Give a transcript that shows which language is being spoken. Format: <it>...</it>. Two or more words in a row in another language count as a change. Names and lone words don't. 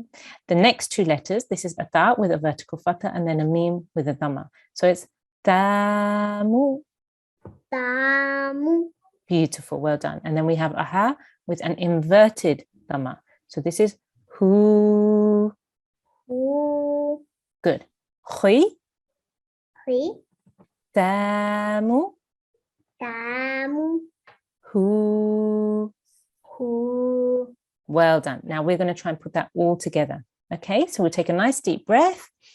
<en>The next two letters, this is a ta with a vertical fatha and then a mim with a dhamma. So it's tamu. Tamu. Beautiful, well done. And then we have a ha with an inverted dhamma. So this is hu. Hu. Good. Khi. Khi. Tamu. Tamu. Hu. Hu. Well done. Now we're going to try and put that all together. Okay, so we'll take a nice deep breath.</en>